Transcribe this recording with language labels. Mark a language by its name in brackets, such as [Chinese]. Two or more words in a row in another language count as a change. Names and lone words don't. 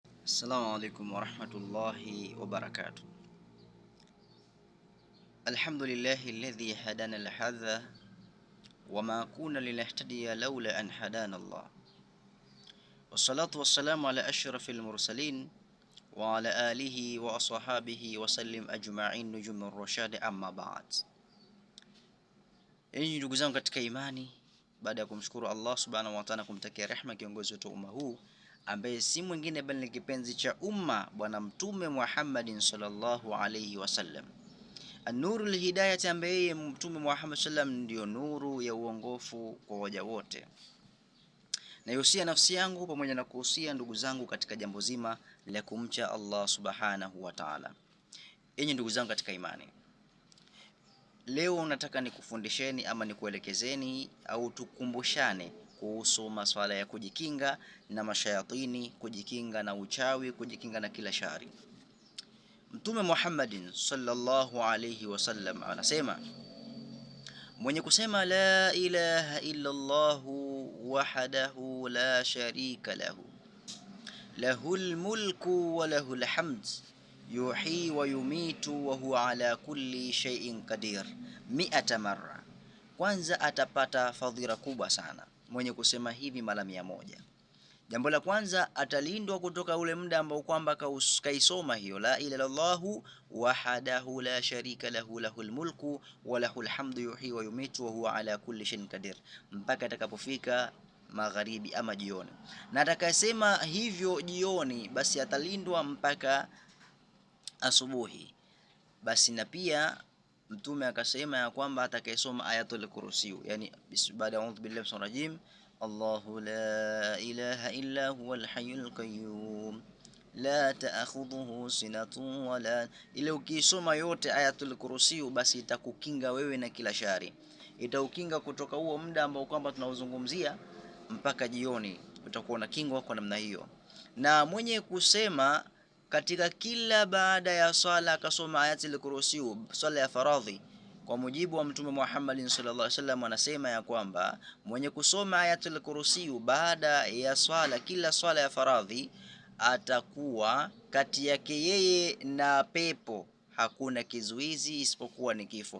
[Arabic] السلام عليكم ورحمة الله وبركاته. الحمد لله الذي هدانا لهذا وما كنا لنهتدي لولا أن هدانا الله. والصلاة والسلام على أشرف المرسلين وعلى آله وأصحابه وسلم أجمعين نجوم الرشاد، أما بعد. [Swahili] Enyi ndugu zangu katika imani, baada ya kumshukuru Allah [Arabic] سبحانه وتعالى, [Swahili] kumtakia rehema kiongozi wetu umma huu ambaye si mwingine bali ni kipenzi cha umma, bwana mtume Muhammadin [Arabic] صلى الله عليه وسلم, النور الهداية, [Swahili] ambaye mtume Muhammad sallam ndio nuru ya uongofu kwa waja wote. Na yusia nafsi yangu pamoja na kuhusia ndugu zangu katika jambo zima la kumcha Allah [Arabic] سبحانه وتعالى. [Swahili] Enyi ndugu zangu katika imani, leo nataka nikufundisheni ama nikuelekezeni au tukumbushane kuhusu masuala ya kujikinga na mashayatini, kujikinga na uchawi, kujikinga na kila shari. Mtume Muhammadin [Arabic] صلى الله عليه وسلم [Swahili] anasema, mwenye kusema [Arabic] لا إله إلا الله وحده لا شريك له، له الملك وله الحمد، يحيي ويميت وهو على كل شيء قدير, [Swahili] 100 marra, kwanza atapata fadhila kubwa sana mwenye kusema hivi mara 100. Jambo la kwanza, atalindwa kutoka ule muda ambao kwamba kaisoma hiyo [Arabic] لا إله إلا الله وحده لا شريك له، له الملك وله الحمد، يحيي ويميت وهو على كل شيء قدير, [Swahili] mpaka atakapofika magharibi ama jioni. Na atakayesema hivyo jioni, basi atalindwa mpaka asubuhi. Basi na pia mtume akasema ya kwamba atakayesoma [Arabic] آية الكرسي, [Swahili] yani baada ya [Arabic] أعوذ بالله من الرجيم، الله لا إله إلا هو الحي القيوم لا تأخذه سنة ولا, [Swahili] ile ukisoma yote [Arabic] آية الكرسي, [Swahili] basi itakukinga wewe na kila shari, itaukinga kutoka huo muda ambao kwamba tunauzungumzia mpaka jioni, utakuwa na kingo kwa namna hiyo. Na mwenye kusema katika kila baada ya swala akasoma [Arabic] آية الكرسي, [Swahili] swala ya faradhi, kwa mujibu wa mtume Muhammad [Arabic] صلى الله عليه وسلم [Swahili] anasema ya kwamba mwenye kusoma [Arabic] آية الكرسي [Swahili] baada ya swala, kila swala ya faradhi, atakuwa kati yake yeye na pepo hakuna kizuizi isipokuwa ni kifo.